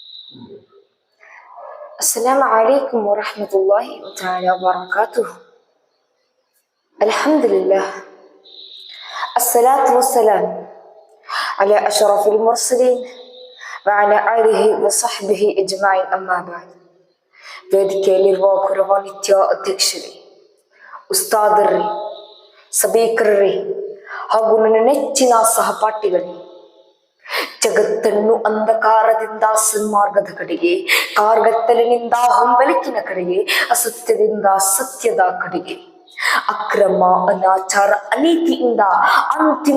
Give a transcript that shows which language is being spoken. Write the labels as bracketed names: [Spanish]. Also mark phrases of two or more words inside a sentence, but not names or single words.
[Arabic] السلام عليكم ورحمة الله تعالى وبركاته. الحمد لله، الصلاة والسلام على أشرف المرسلين وعلى آله وصحبه أجمعين. أما بعد. [Kannada] ವೇದಿಕೆಯಲ್ಲಿರುವ ಗೌರವಾನ್ವಿತ ಅಧ್ಯಕ್ಷರೇ, ಉಸ್ತಾದರ್ರಿ, ಸಭೀಕರರೇ ಹಾಗೂ ನನ್ನ ನೆಚ್ಚಿನ ಸಹಪಾಠಿಗಳೇ, ಜಗತ್ತನ್ನು ಅಂಧಕಾರದಿಂದ ಸನ್ಮಾರ್ಗದ ಕಡೆಗೆ, ಕಾರ್ಗತ್ತಲಿನಿಂದ ಹೊಂಬೆಳಕಿನ ಕಡೆಗೆ, ಅಸತ್ಯದಿಂದ ಸತ್ಯದ ಕಡೆಗೆ, ಅಕ್ರಮ ಅನಾಚಾರ ಅನೀತಿಯಿಂದ ಅಂತಿಮ